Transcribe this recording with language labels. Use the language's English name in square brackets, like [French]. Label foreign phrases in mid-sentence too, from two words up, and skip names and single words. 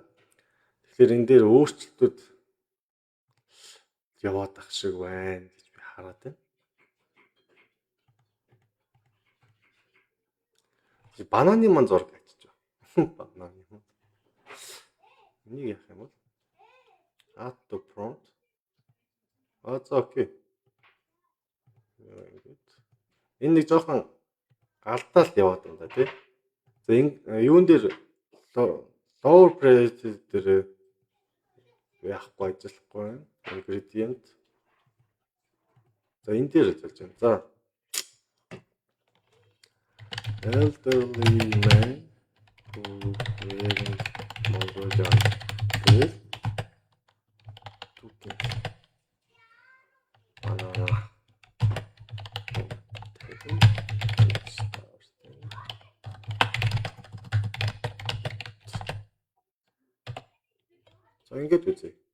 [Mongolian] Тэгэхээр энэ дээр өөрчлөлтүүд яваад ах шиг байна гэж би хараад байна. Бананы ман зураг ачиж байна. Бананы ман. Энийг яах юм бол [English] add to prompt. [Mongolian] За окей. Энэ нэг жоохон алдаал яваад байна да тий. За энэ юун дээр lower priority дээр яахгүй ажиллахгүй байна. Ingredient. За энэ дээр ажиллаж байна. За [English] elderly man who wearing Mongolian dress [Mongolian] За ингээд үзье.